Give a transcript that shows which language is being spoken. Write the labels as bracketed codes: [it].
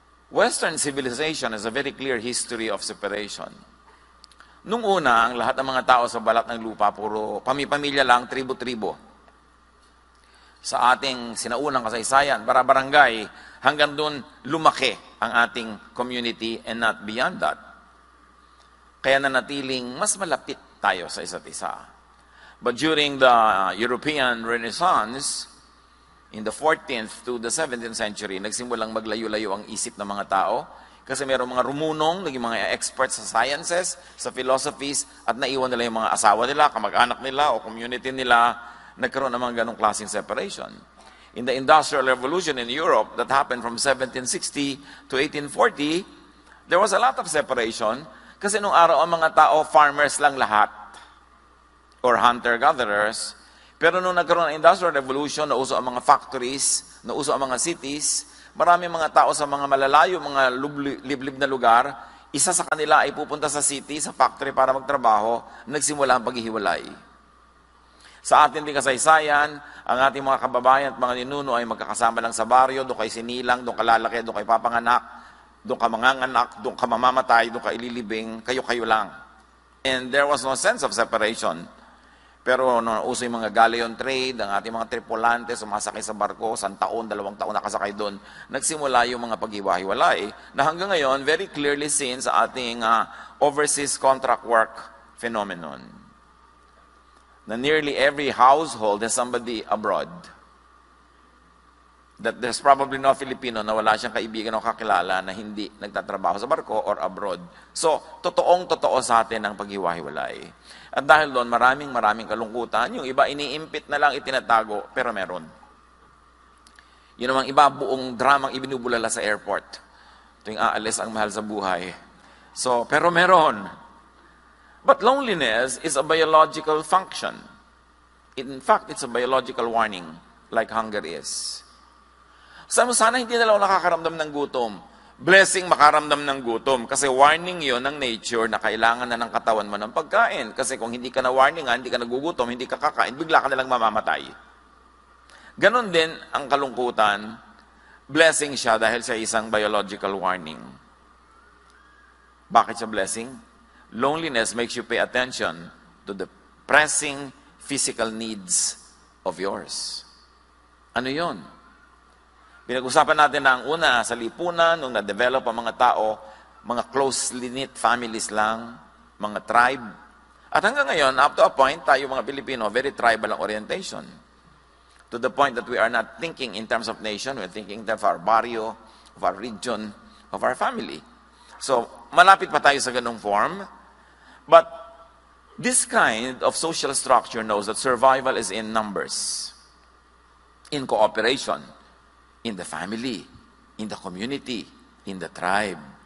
[en] Western civilization has a very clear history of separation. [tl] Nung una, ang lahat ng mga tao sa balat ng lupa, puro pamilya lang, tribo-tribo. Sa ating sinaunang kasaysayan, barangay, hanggang doon lumaki ang ating community [en] and not beyond that. [tl] Kaya nanatiling mas malapit tayo sa isa't isa. [en] But during the European Renaissance, in the 14th to the 17th century, [tl] nagsimulang maglayo-layo ang isip ng mga tao kasi mayroong mga rumunong, naging mga experts sa sciences, sa philosophies, at naiwan nila yung mga asawa nila, kamag-anak nila, o community nila, nagkaroon ng mga ganong klaseng separation. [en] In the Industrial Revolution in Europe that happened from 1760 to 1840, there was a lot of separation [tl] kasi nung araw ang mga tao, farmers lang lahat, [en] or hunter-gatherers. [tl] Pero nung nagkaroon ng Industrial Revolution, nauso ang mga factories, nauso ang mga cities, marami mga tao sa mga malalayo, mga liblib na lugar, isa sa kanila ay pupunta sa city, sa factory para magtrabaho, nagsimula ang paghihiwalay. Sa atin din kasaysayan, ang ating mga kababayan at mga ninuno ay magkakasama lang sa baryo, doon kay sinilang, doon ka lalaki, doon kay papanganak, doon ka manganganak, doon ka mamamatay, doon ka ililibing, kayo-kayo lang. [en] And there was no sense of separation. [tl] Pero nung uso yung mga galleon trade, ang ating mga tripulante, sumasakay sa barko, 1 taon, 2 taon nakasakay doon, nagsimula yung mga paghiwa-hiwalay na hanggang ngayon, [en] very clearly seen [tl] sa ating overseas contract work phenomenon. [en] Na nearly every household has somebody abroad. That there's probably no Filipino [tl] na wala siyang kaibigan o kakilala na hindi nagtatrabaho sa barko or abroad. So, totoong-totoo sa atin ang paghiwa-hiwalay. At dahil doon, maraming kalungkutan. Yung iba, iniimpit na lang, itinatago, pero meron. Yun namang iba, buong dramang ibinubulala sa airport. Tuwing aalis ang mahal sa buhay. So, pero meron. [en] But loneliness is a biological function. In fact, it's a biological warning, like hunger is. [tl] Sana hindi na lang nakakaramdam ng gutom. Blessing makaramdam ng gutom. Kasi warning yon ng nature na kailangan na ng katawan mo ng pagkain. Kasi kung hindi ka na warningan, hindi ka nagugutom, hindi ka kakain, bigla ka na lang mamamatay. Ganon din ang kalungkutan. Blessing siya dahil siya isang biological warning. Bakit siya blessing? [en] Loneliness makes you pay attention to the pressing physical needs of yours. [tl] Ano yon? Pinag-usapan natin na ang una sa lipunan, nung na-develop ang mga tao, mga closely knit families lang, mga tribe. At hanggang ngayon, [en] up to a point, [tl] tayo mga Pilipino, very tribal ang orientation. [en] To the point that we are not thinking in terms of nation, we're thinking in terms of our barrio, of our region, of our family. So, [tl] malapit pa tayo sa ganung form. [en] But this kind of social structure knows that survival is in numbers, in cooperation, in the family, in the community, in the tribe.